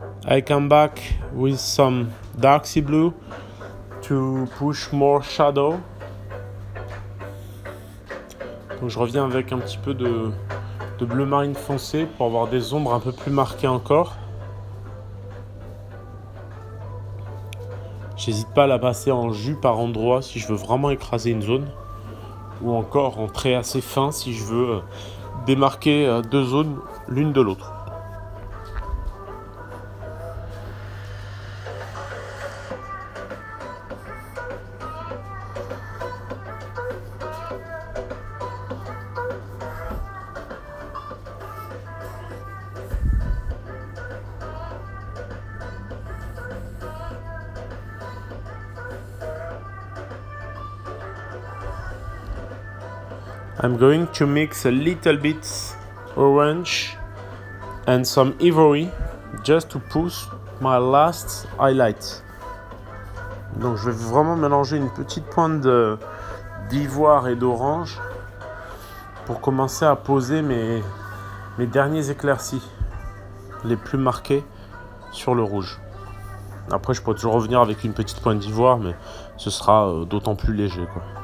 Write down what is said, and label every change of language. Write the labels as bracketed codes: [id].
[en] I come back with some dark sea blue to push more shadow. [fr] Donc je reviens avec un petit peu de bleu marine foncé pour avoir des ombres un peu plus marquées encore. J'hésite pas à la passer en jus par endroit si je veux vraiment écraser une zone. Ou encore en trait assez fin si je veux démarquer deux zones l'une de l'autre. [en] I'm going to mix a little bit orange and some ivory just to push my last highlight. [fr] Donc je vais vraiment mélanger une petite pointe d'ivoire et d'orange pour commencer à poser mes derniers éclaircis les plus marqués sur le rouge. Après je pourrais toujours revenir avec une petite pointe d'ivoire mais ce sera d'autant plus léger quoi.